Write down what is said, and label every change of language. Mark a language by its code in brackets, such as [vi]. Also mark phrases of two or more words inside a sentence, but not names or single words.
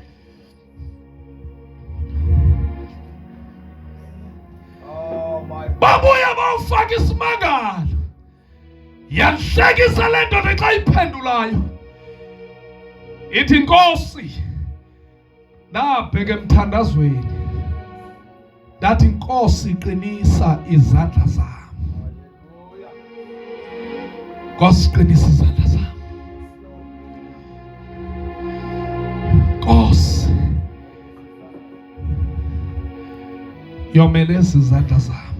[xh] Babuya bawufaka isimangalo. Yanhlekisa le ndoda xa iphendulayo. Ithi Nkosi, nabheka emthandazweni, ndathi Nkosi qinisa izandla zami. Nkosi qinisa izandla zami. Nkosi yomele izandla zami.